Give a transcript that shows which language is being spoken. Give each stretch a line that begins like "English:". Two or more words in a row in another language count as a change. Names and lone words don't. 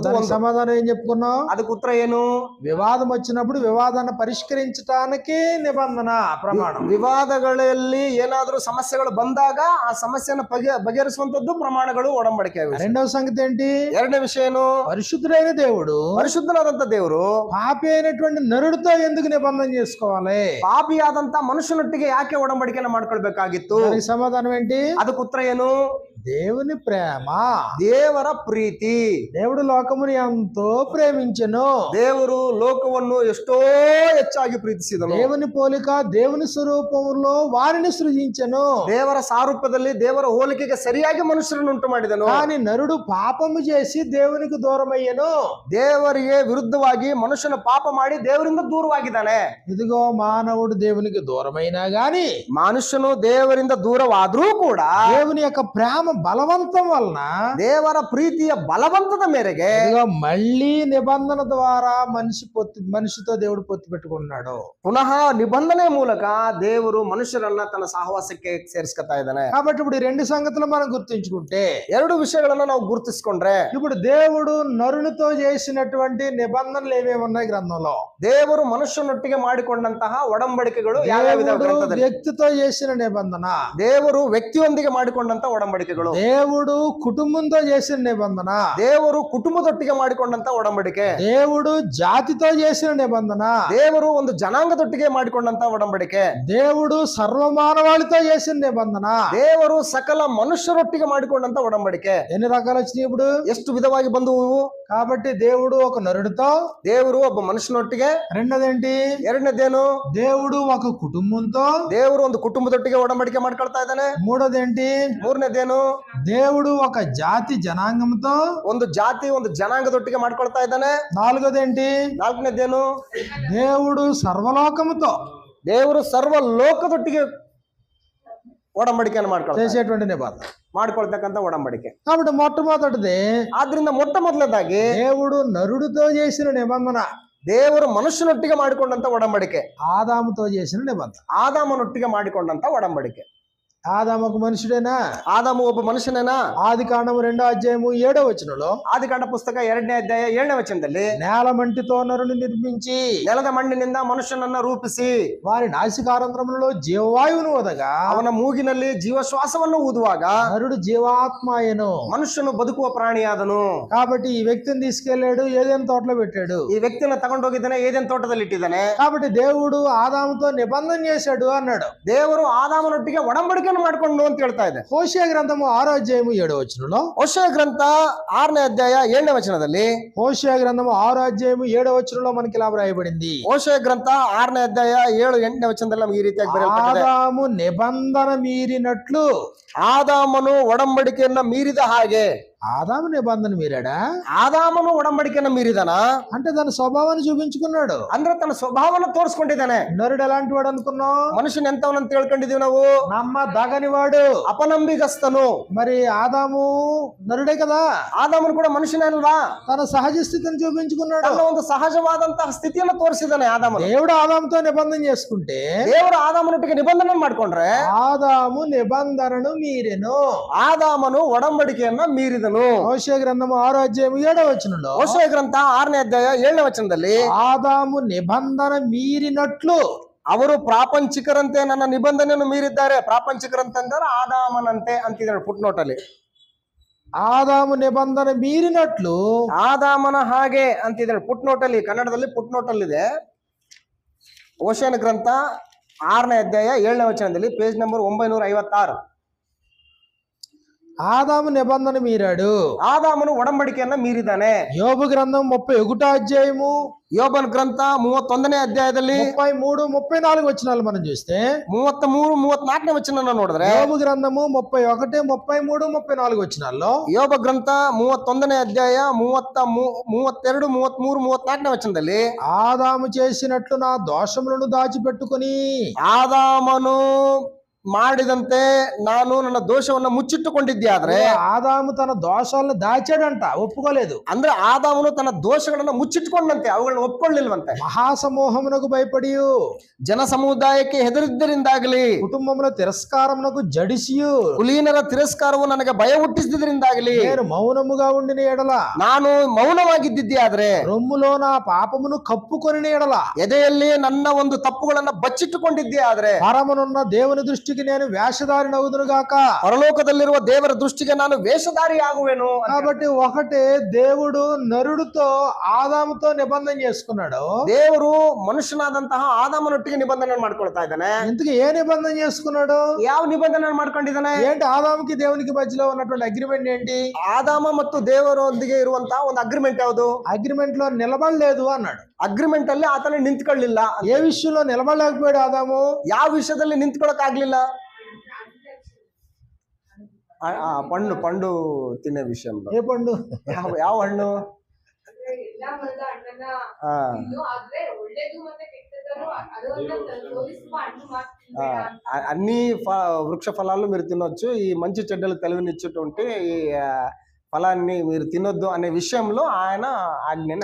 Telugu: దానికి
Kannada: ಒಂದು.
Telugu: సమాధానం ఏం చెప్పుకున్నాం?
Kannada: ಅದಕ್ಕೆ ಉತ್ತರ ಏನು?
Telugu: వివాదం వచ్చినప్పుడు వివాదాన్ని పరిష్కరించడానికి నిబంధన ప్రమాణం.
Kannada: ವಿವಾದಗಳಲ್ಲಿ ಏನಾದ್ರೂ ಸಮಸ್ಯೆಗಳು ಬಂದಾಗ ಆ ಸಮಸ್ಯೆನ ಬಗೆಹರಿಸುವಂತದ್ದು ಪ್ರಮಾಣಗಳು, ಒಡಂಬಡಿಕೆ.
Telugu: రెండవ సంగతి ఏంటి?
Kannada: ಎರಡನೇ ವಿಷಯ ಏನು?
Telugu: పరిశుద్ధుడైన దేవుడు
Kannada: ಪರಿಶುದ್ಧನಾದಂತ ದೇವರು
Telugu: పాపి అయినటువంటి నరుడితో ఎందుకు నిబంధన చేసుకోవాలి?
Kannada: ಪಾಪಿಯಾದಂತ ಮನುಷ್ಯನೊಟ್ಟಿಗೆ ಯಾಕೆ ಒಡಂಬಡಿಕೆನ ಮಾಡ್ಕೊಳ್ಬೇಕಾಗಿತ್ತು?
Telugu: దానికి సమాధానం ఏంటి?
Kannada: ಅದಕ್ಕೆ ಉತ್ತರ ಏನು?
Telugu: దేవుని ప్రేమ.
Kannada: ದೇವರ ಪ್ರೀತಿ.
Telugu: దేవుడు లోకముని ఎంతో ప్రేమించెను.
Kannada: ದೇವರು ಲೋಕವನ್ನು ಎಷ್ಟೋ ಹೆಚ್ಚಾಗಿ ಪ್ರೀತಿಸಿದನು.
Telugu: దేవుని పోలిక దేవుని ಸ್ವರೂಪములో వారిని సృజించెను.
Kannada: ದೇವರ ಸಾರೂಪ್ಯದಲ್ಲಿ ದೇವರ ಹೋಲಿಕೆಗೆ ಸರಿಯಾಗಿ ಮನುಷ್ಯರನ್ನು ಉಂಟು ಮಾಡಿದನು.
Telugu: కానీ నరుడు పాపము చేసి దేవునికి దూరమయ్యను.
Kannada: ದೇವರಿಗೆ ವಿರುದ್ಧವಾಗಿ ಮನುಷ್ಯನ ಪಾಪ ಮಾಡಿ ದೇವರಿಂದ ದೂರವಾಗಿದ್ದಾನೆ.
Telugu: ఇదిగో మానవుడు దేవునికి దూరమైనా గాని
Kannada: ಮನುಷ್ಯನು ದೇವರಿಂದ ದೂರವಾದ್ರೂ ಕೂಡ
Telugu: దేవుని యొక్క ప్రేమ బలవంతం వలన,
Kannada: ದೇವರ ಪ್ರೀತಿಯ ಬಲವಂತದ ಮೇರೆಗೆ
Telugu: ఇదిగో మళ్ళీ నిబంధన ద్వారా మనిషితో దేవుడు పొత్తు పెట్టుకున్నాడు.
Kannada: ಪುನಃ ನಿಬಂಧನೆ ಮೂಲಕ ದೇವರು ಮನುಷ್ಯರನ್ನ ತನ್ನ ಸಹವಾಸಕ್ಕೆ ಸೇರಿಸ್ಕೊತಾ ಇದ್ದಾನೆ.
Telugu: కాబట్టి ఇప్పుడు ఈ రెండు సంగతులు మనం గుర్తుంచుకుంటే,
Kannada: ಎರಡು ವಿಷಯಗಳನ್ನ ನಾವು ಗುರುತಿಸ್ಕೊಂಡ್ರೆ,
Telugu: ఇప్పుడు దేవుడు నరునితో చేసినటువంటి నిబంధనలు ఏమేమి ఉన్నాయి గ్రంథంలో?
Kannada: ದೇವರು ಮನುಷ್ಯನೊಟ್ಟಿಗೆ ಮಾಡಿಕೊಂಡಂತಹ ಒಡಂಬಡಿಕೆಗಳು ಯಾವ್ಯಾವಿದೆ
Telugu: దేవుడు
Kannada: ಗ್ರಂಥದಲ್ಲಿ?
Telugu: వ్యక్తితో చేసిన నిబంధన,
Kannada: ದೇವರು ವ್ಯಕ್ತಿಯೊಂದಿಗೆ ಮಾಡಿಕೊಂಡಂತ ಒಡಂಬಡಿಕೆಗಳು.
Telugu: దేవుడు కుటుంబంతో చేసిన నిబంధన,
Kannada: ದೇವರು ಕುಟುಂಬದೊಟ್ಟಿಗೆ ಮಾಡಿಕೊಂಡಂತ ಒಡಂಬಡಿಕೆ.
Telugu: దేవుడు జాతితో చేసిన నిబంధన,
Kannada: ದೇವರು ಒಂದು ಜನಾಂಗದೊಟ್ಟಿಗೆ ಮಾಡಿಕೊಂಡಂತ ಒಡಂಬಡಿಕೆ.
Telugu: దేవుడు సర్వమానవాళితో చేసిన నిబంధన.
Kannada: ದೇವರು ಸಕಲ ಮನುಷ್ಯರೊಟ್ಟಿಗೆ ಮಾಡಿಕೊಂಡಂತ ಒಡಂಬಡಿಕೆ.
Telugu: ఎన్ని రకాలు వచ్చినాయి ఇప్పుడు?
Kannada: ಎಷ್ಟು ವಿಧವಾಗಿ ಬಂದವು?
Telugu: కాబట్టి దేవుడు ఒక నరుడితో,
Kannada: ದೇವರು ಒಬ್ಬ ಮನುಷ್ಯನೊಟ್ಟಿಗೆ.
Telugu: రెండోదేంటి?
Kannada: ಎರಡನೇದೇನು?
Telugu: దేవుడు ఒక కుటుంబంతో,
Kannada: ದೇವರು ಒಂದು ಕುಟುಂಬದೊಟ್ಟಿಗೆ ಒಡಂಬಡಿಕೆ ಮಾಡ್ಕೊಳ್ತಾ ಇದ್ದಾನೆ.
Telugu: మూడోదేంటి?
Kannada: ಮೂರನೇದೇನು?
Telugu: దేవుడు ఒక జాతి జనాంగంతో,
Kannada: ಒಂದು ಜಾತಿ ಒಂದು ಜನಾಂಗದೊಟ್ಟಿಗೆ ಮಾಡ್ಕೊಳ್ತಾ ಇದ್ದಾನೆ.
Telugu: నాలుగోదేంటి?
Kannada: ನಾಲ್ಕನೇದೇನು?
Telugu: దేవుడు సర్వలోకముతో
Kannada: ದೇವರು ಸರ್ವ ಲೋಕದೊಟ್ಟಿಗೆ ಒಡಂಬಡಿಕೆಯನ್ನು
Telugu: చేసేటువంటి నిబంధన,
Kannada: ಮಾಡ್ಕೊಳ್ತಕ್ಕಂಥ ಒಡಂಬಡಿಕೆ.
Telugu: కాబట్టి మొట్టమొదటిది
Kannada: ಆದ್ರಿಂದ ಮೊದಲನೇದಾಗಿ
Telugu: దేవుడు నరుడితో చేసిన నిబంధన,
Kannada: ದೇವರು ಮನುಷ್ಯನೊಟ್ಟಿಗೆ ಮಾಡಿಕೊಂಡಂತ ಒಡಂಬಡಿಕೆ.
Telugu: ఆదాముతో చేసిన నిబంధన.
Kannada: ಆದಾಮನೊಟ್ಟಿಗೆ ಮಾಡಿಕೊಂಡಂತ ಒಡಂಬಡಿಕೆ.
Telugu: ఆదాము ఒక మనుషుడేనా?
Kannada: ಆದಾಮು ಒಬ್ಬ ಮನುಷ್ಯನೇನಾ?
Telugu: ఆది కాండము 2:7
Kannada: ಆದಿಕಾಂಡ ಪುಸ್ತಕ 2ನೇ ಅಧ್ಯಾಯ 7ನೇ ವಚನದಲ್ಲಿ,
Telugu: నేల మంటితో నరుని నిర్మించి
Kannada: ನೆಲದ ಮಣ್ಣಿನಿಂದ ಮನುಷ್ಯನನ್ನ ರೂಪಿಸಿ
Telugu: వారి నాసికారంధ్రములలో జీవవాయువును వదగా
Kannada: ಅವನ ಮೂಗಿನಲ್ಲಿ ಜೀವಶ್ವಾಸವನ್ನು ಊದುವಾಗ
Telugu: నరుడు జీవాత్మాయను.
Kannada: ಮನುಷ್ಯನು ಬದುಕುವ ಪ್ರಾಣಿಯಾದನು.
Telugu: కాబట్టి ఈ వ్యక్తిని తీసుకెళ్లాడు, ఏదైనా తోటలో పెట్టాడు.
Kannada: ಈ ವ್ಯಕ್ತಿನ ತಗೊಂಡೋಗಿದ್ದಾನೆ, ಏದೇನ್ ತೋಟದಲ್ಲಿ ಇಟ್ಟಿದ್ದಾನೆ.
Telugu: కాబట్టి దేవుడు ఆదాముతో నిబంధన చేశాడు అన్నాడు.
Kannada: ದೇವರು ಆದಾಮನೊಟ್ಟಿಗೆ ಒಡಂಬಡಿಕೆಯನ್ನು ಮಾಡ್ಕೊಂಡು ಅಂತ ಹೇಳ್ತಾ ಇದೆ.
Telugu: హోషేయ గ్రంథము 6:7
Kannada: ಹೋಶೇಯ ಗ್ರಂಥ 6ನೇ ಅಧ್ಯಾಯ 7ನೇ ವಚನದಲ್ಲಿ,
Telugu: హోషేయ గ్రంథము 6:7 మనకి ఇలా రాయబడింది.
Kannada: ಹೋಶೇಯ ಗ್ರಂಥ 6ನೇ ಅಧ್ಯಾಯ 7-8ನೇ ವಚನದಲ್ಲಿ ನಮಗೆ ಈ ರೀತಿಯಾಗಿ ಬರೆಯಲ್ಪಟ್ಟಿದೆ.
Telugu: ఆదాము నిబంధన మీరినట్లు,
Kannada: ಆದಾಮನು ಒಡಂಬಡಿಕೆಯನ್ನ ಮೀರಿದ ಹಾಗೆ.
Telugu: ఆదాము నిబంధన మీరాడా?
Kannada: ಆದಾಮನು ಒಡಂಬಡಿಕೆಯನ್ನ ಮೀರಿದನ
Telugu: అంటే తన స్వభావాన్ని చూపించుకున్నాడు.
Kannada: ಅಂದ್ರೆ ತನ್ನ ಸ್ವಭಾವವನ್ನು ತೋರಿಸ್ಕೊಂಡಿದ್ದಾನೆ.
Telugu: నరుడు ఎలాంటి వాడు అనుకున్నావు?
Kannada: ಮನುಷ್ಯನ ಎಂತವನಂತ ತಿಳ್ಕೊಂಡಿದೀವಿ ನಾವು?
Telugu: నమ్మదగని వాడు,
Kannada: ಅಪನಂಬಿಗಸ್ತನು.
Telugu: మరి ఆదాము నరుడే కదా,
Kannada: ಆದಾಮನು ಕೂಡ ಮನುಷ್ಯನೇ ಅಲ್ವಾ?
Telugu: తన సహజ స్థితిని చూపించుకున్నాడు.
Kannada: ತನ್ನ ಒಂದು ಸಹಜವಾದಂತಹ ಸ್ಥಿತಿಯನ್ನು ತೋರಿಸಿದ್ದಾನೆ ಆದಾಮನು.
Telugu: దేవుడు ఆదాముతో నిబంధన చేసుకుంటే,
Kannada: ದೇವರು ಆದಾಮನೊಟ್ಟಿಗೆ ನಿಬಂಧನೆ ಮಾಡ್ಕೊಂಡ್ರೆ
Telugu: ఆదాము నిబంధనను మీరెను.
Kannada: ಆದಾಮನು ಒಡಂಬಡಿಕೆಯನ್ನ ಮೀರಿದನು.
Telugu: హోషేయ గ్రంథము 6:7
Kannada: ಹೋಶೇಯ ಗ್ರಂಥ 6ನೇ ಅಧ್ಯಾಯ 7ನೇ ವಚನದಲ್ಲಿ,
Telugu: ఆదాము నిబంధన మీరినట్లు,
Kannada: ಅವರು ಪ್ರಾಪಂಚಿಕರಂತೆ ನನ್ನ ನಿಬಂಧನೆಯನ್ನು ಮೀರಿದ್ದಾರೆ. ಪ್ರಾಪಂಚಿಕರಂತಂದ್ರೆ ಆದಾಮನಂತೆ ಅಂತಿದ್ದಾರೆ ಫುಟ್ನೋಟ್ ಅಲ್ಲಿ.
Telugu: ఆదాము నిబంధన మీరినట్లు,
Kannada: ಆದಾಮನ ಹಾಗೆ ಅಂತಿದ್ದಾರೆ ಫುಟ್ನೋಟ್ ಅಲ್ಲಿ. ಕನ್ನಡದಲ್ಲಿ ಫುಟ್ನೋಟ್ ಅಲ್ಲಿ ಇದೆ. ಹೋಶೇಯನ ಗ್ರಂಥ 6ನೇ ಅಧ್ಯಾಯ 7ನೇ ವಚನದಲ್ಲಿ,
English: page number
Kannada: 956.
Telugu: ఆదాము నిబంధన మీరాడు.
Kannada: ಆದಾಮನು ಒಡಂಬಡಿಕೆಯನ್ನ ಮೀರಿದ್ದಾನೆ.
Telugu: యోబు గ్రంథం 31 అధ్యాయము
Kannada: ಯೋಬನ ಗ್ರಂಥ 31ನೇ ಅಧ್ಯಾಯದಲ್ಲಿ
Telugu: 33, 34 వచనాలు మనం చూస్తే
Kannada: 33, 34ನೇ ವಚನ ನೋಡಿದ್ರೆ,
Telugu: యోబు గ్రంథము 31, 33, 34 వచనాల్లో
Kannada: ಯೋಬ ಗ್ರಂಥ 31ನೇ ಅಧ್ಯಾಯ 32, 33, 34ನೇ ವಚನದಲ್ಲಿ
Telugu: ఆదాము చేసినట్లు నా దోషములను దాచిపెట్టుకొని
Kannada: ಆದಾಮನು ಮಾಡಿದಂತೆ ನಾನು ನನ್ನ ದೋಷವನ್ನ ಮುಚ್ಚಿಟ್ಟುಕೊಂಡಿದ್ದೆ. ಆದ್ರೆ
Telugu: ఆదాము తన దోషాలను దాచాడంట, ఒప్పుకోలేదు.
Kannada: ಅಂದ್ರೆ ಆದಾಮನು ತನ್ನ ದೋಷಗಳನ್ನ ಮುಚ್ಚಿಟ್ಕೊಂಡಂತೆ, ಅವುಗಳನ್ನ ಒಪ್ಕೊಳ್ಳಿಲ್ವಂತೆ.
Telugu: మహాసమూహమునకు భయపడి
Kannada: ಜನ ಸಮುದಾಯಕ್ಕೆ ಹೆದರಿದ್ದರಿಂದಾಗಲಿ,
Telugu: కుటుంబంలో తిరస్కారమునకు జడిసియు
Kannada: ಕುಲೀನರ ತಿರಸ್ಕಾರವು ನನಗೆ ಭಯ ಹುಟ್ಟಿಸಿದ್ರಿಂದಾಗಲಿ
Telugu: నేను మౌనముగా ఉండిన ఎడల
Kannada: ನಾನು ಮೌನವಾಗಿದ್ದಿದ್ದೆ. ಆದ್ರೆ
Telugu: రొమ్ములో నా పాపమును కప్పుకొని ఎడల
Kannada: ಎದೆಯಲ್ಲಿ ನನ್ನ ಒಂದು ತಪ್ಪುಗಳನ್ನ ಬಚ್ಚಿಟ್ಟುಕೊಂಡಿದ್ದೆ. ಆದ್ರೆ
Telugu: పరమనున్న దేవుని దృష్టికి నేను వేషధారి నవ్వుదును గాక.
Kannada: ಪರಲೋಕದಲ್ಲಿರುವ ದೇವರ ದೃಷ್ಟಿಗೆ ನಾನು ವೇಷಧಾರಿ ಆಗುವೆನು.
Telugu: కాబట్టి ఒకటే, దేవుడు నరుడితో ఆదాముతో నిబంధన చేసుకున్నాడు.
Kannada: ದೇವರು ಮನುಷ್ಯನಾದಂತಹ ಆದಾಮನೊಟ್ಟಿಗೆ ನಿಬಂಧನೆ ಮಾಡ್ಕೊಳ್ತಾ ಇದ್ದಾನೆ.
Telugu: ఇంతకీ ఏ నిబంధన చేసుకున్నాడు?
Kannada: ಯಾವ ನಿಬಂಧನೆ ಮಾಡ್ಕೊಂಡಿದ್ದಾನೆ?
Telugu: ఏంటి ఆదాముకి దేవునికి మధ్యలో ఉన్నటువంటి అగ్రిమెంట్ ఏంటి?
Kannada: ಆದಾಮ ಮತ್ತು ದೇವರೊಂದಿಗೆ ಇರುವಂತಹ ಒಂದು ಅಗ್ರಿಮೆಂಟ್ ಯಾವುದು?
Telugu: అగ్రిమెంట్ లో నిలబడలేదు అన్నాడు.
Kannada: ಅಗ್ರಿಮೆಂಟ್ ಅಲ್ಲಿ ಆತನ ನಿಂತ್ಕೊಳ್ಳಿಲ್ಲ.
Telugu: ఏ విషయంలో నిలబడలేకపోయాడు ఆదాము?
Kannada: ಯಾವ ವಿಷಯದಲ್ಲಿ ನಿಂತ್ಕೊಳಕ್ ಆಗ್ಲಿಲ್ಲ?
Telugu: పండు పండు తినే విషయంలో. ఏ పండు?
Kannada: ಯಾವ ಹಣ್ಣು?
Telugu: అన్ని వృక్ష ఫలాలు మీరు తినొచ్చు, ఈ మంచి చెడ్డలు తెలివినిచ్చేటువంటి ఈ ఫలాన్ని మీరు తినొద్దు అనే విషయంలో ఆయన ఆజ్ఞని